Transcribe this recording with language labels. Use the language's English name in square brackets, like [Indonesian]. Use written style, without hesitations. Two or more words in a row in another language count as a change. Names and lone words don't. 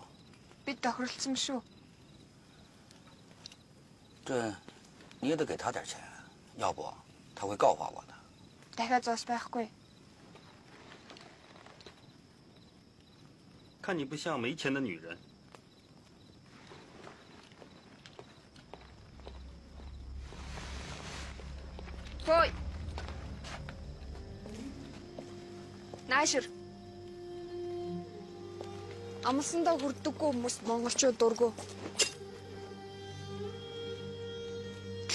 [Mongolian] Бид тохиролцсон шүү. [Chinese] 这你也得给他点钱，要不他会告发我的。 [Mongolian] Дахиад зоос байхгүй. [Chinese] 看你不像没钱的女人。 [Mongolian] Хөөе. Наашир. Амсандаа хүрдэггүй хүмүүс монголчууд дургу.